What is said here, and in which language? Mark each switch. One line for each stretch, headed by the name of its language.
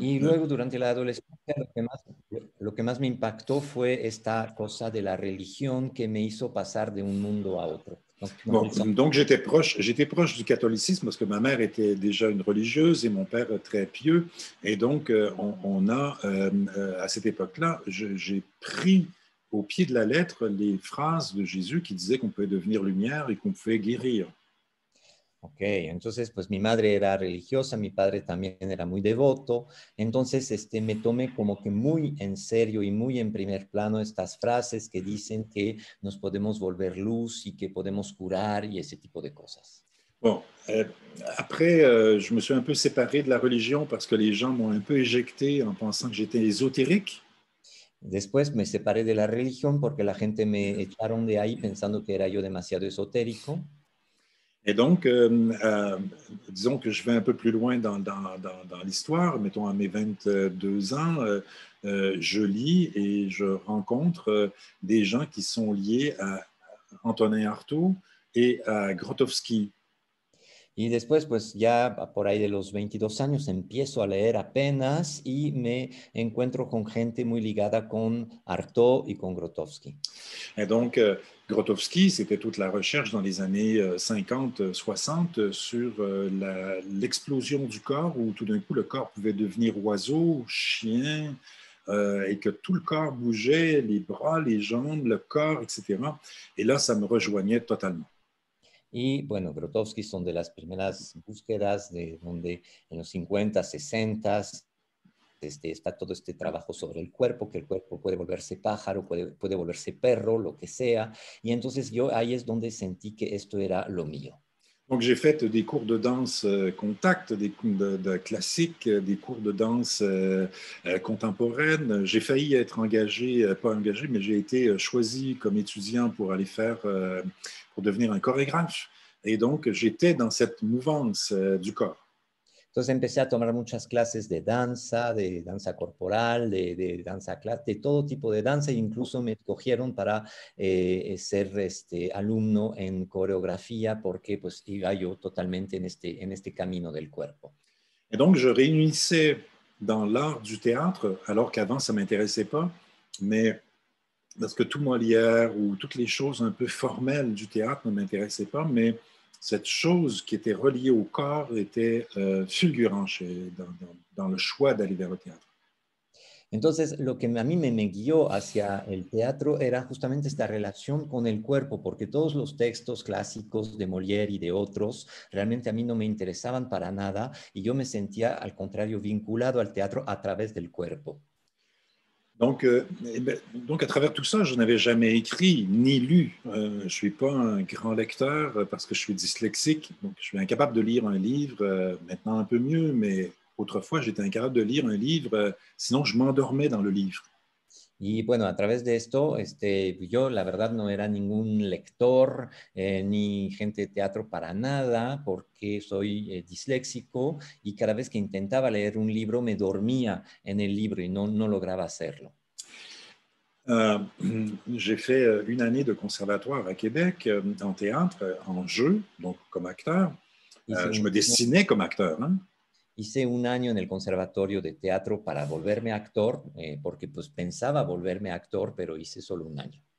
Spanish: Y luego, durante la adolescencia, lo que más me impactó fue esta cosa de la religión que me hizo pasar de un mundo a otro.
French: Bon, donc j'étais proche du catholicisme parce que ma mère était déjà une religieuse et mon père très pieux. Et donc, on a, à cette époque-là, j'ai pris au pied de la lettre les phrases de Jésus qui disaient qu'on pouvait devenir lumière et qu'on pouvait guérir.
Spanish: Ok, entonces pues mi madre era religiosa, mi padre también era muy devoto, entonces me tomé como que muy en serio y muy en primer plano estas frases que dicen que nos podemos volver luz y que podemos curar y ese tipo de cosas.
French: Bon, après, je me suis un peu séparé de la religion parce que les gens m'ont un peu éjecté en pensant que j'étais ésotérique.
Spanish: Después me separé de la religión porque la gente me echaron de ahí pensando que era yo demasiado esotérico.
French: Et donc, disons que je vais un peu plus loin dans l'histoire. Mettons, à mes 22 ans, je lis et je rencontre des gens qui sont liés à Antonin Artaud et à Grotowski.
Spanish: Y después, pues ya por ahí de los 22 años empiezo a leer apenas y me encuentro con gente muy ligada con Artaud y con Grotowski.
French: Et donc, Grotowski, c'était toute la recherche dans les années 50-60 sur l'explosion du corps où tout d'un coup le corps pouvait devenir oiseau, chien, et que tout le corps bougeait, les bras, les jambes, le corps, etc. Et là, ça me rejoignait totalement.
Spanish: Y bueno, Grotowski son de las primeras búsquedas de donde en los 50, 60 está todo este trabajo sobre el cuerpo, que el cuerpo puede volverse pájaro, puede volverse perro, lo que sea. Y entonces yo ahí es donde sentí que esto era lo mío.
French: Donc, j'ai fait des cours de danse contact, des cours de classique, des cours de danse contemporaine. J'ai failli être engagé, pas engagé, mais j'ai été choisi comme étudiant pour aller faire, pour devenir un chorégraphe. Et donc, j'étais dans cette mouvance du corps.
Spanish: Entonces empecé a tomar muchas clases de danza corporal, de danza, de todo tipo de danza, e incluso me escogieron para ser alumno en coreografía porque pues iba yo totalmente en este camino del cuerpo.
French: Et donc, je réunissais dans l'art du théâtre, alors qu'avant, ça ne m'intéressait pas, mais parce que tout Molière ou toutes les choses un peu formelles du théâtre ne m'intéressaient pas, mais cette chose qui était reliée au corps était fulgurant dans le choix d'aller vers le théâtre.
Spanish: Entonces, lo que a mí me guió hacia el teatro era justamente esta relación con el cuerpo, porque todos los textos clásicos de Molière y de otros realmente a mí no me interesaban para nada y yo me sentía, al contrario, vinculado al teatro a través del cuerpo.
French: Donc, donc, à travers tout ça, je n'avais jamais écrit ni lu. Je ne suis pas un grand lecteur parce que je suis dyslexique. Donc, je suis incapable de lire un livre, maintenant un peu mieux, mais autrefois, j'étais incapable de lire un livre, sinon je m'endormais dans le livre.
Spanish: Y bueno, a través de esto, yo la verdad no era ningún lector ni gente de teatro para nada, porque soy disléxico y cada vez que intentaba leer un libro me dormía en el libro y no lograba hacerlo.
French: J'ai fait une année de conservatoire à Québec en théâtre, en jeu, donc comme acteur. Je me dessinais comme acteur. Hein?
Spanish: Hice un año en el conservatorio de teatro para volverme actor, porque pues pensaba volverme actor, pero hice solo un año.